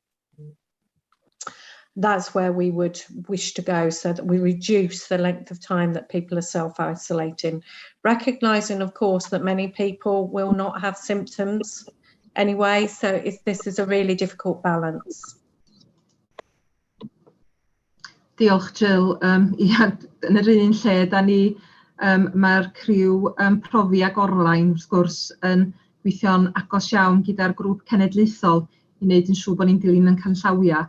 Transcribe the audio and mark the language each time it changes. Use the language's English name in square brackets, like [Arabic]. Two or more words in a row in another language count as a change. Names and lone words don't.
[English] That's where we would wish to go, so that we reduce the length of time that people are self-isolating, recognising, of course, that many people will not have symptoms anyway, so this is a really difficult balance. [Welsh] Diolch, Jill. Ia, yn yr un lle, mae'r criw profi ag orlaen, wrth gwrs, yn gweithio'n agos iawn gyda'r grŵp cenedlaethol i wneud yn siŵr bod ni'n dilyn yn canllawia.